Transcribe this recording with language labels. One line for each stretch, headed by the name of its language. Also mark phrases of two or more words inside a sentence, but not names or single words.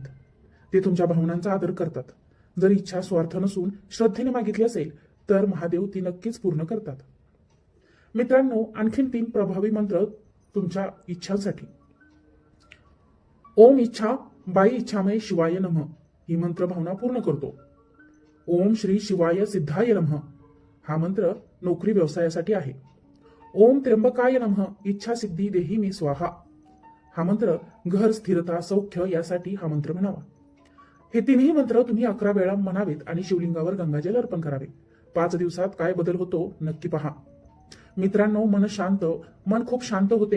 Marathi: ते तुमच्या भावनांचा आदर करतात. जर इच्छा स्वार्थ नसून श्रद्धेने मागितली असेल तर महादेव ती नक्कीच पूर्ण करतात. मित्रांनो, आणखीन 3 प्रभावी मंत्र तुमच्या इच्छांसाठी.
Sanskrit: ओम इच्छा बाई इच्छामय शिवाय नमः
Marathi: ही मंत्र भावना पूर्ण करतो.
Sanskrit: ओम श्री शिवाय सिद्धाय नमः
Marathi: हा मंत्र नोकरी व्यवसायासाठी आहे.
Sanskrit: ओम त्र्यंबकाय नमः इच्छा सिद्धी देही मी स्वाहा
Marathi: हा मंत्र घर, स्थिरता, सौख्य यासाठी हा मंत्र म्हणावा. हे 3ही मंत्र तुम्ही 11 वेळा म्हणावेत आणि शिवलिंगावर गंगाजल अर्पण करावे. 5 दिवसात काय बदल होतो नक्की पहा. मित्रांनो, मन खूप शांत होते.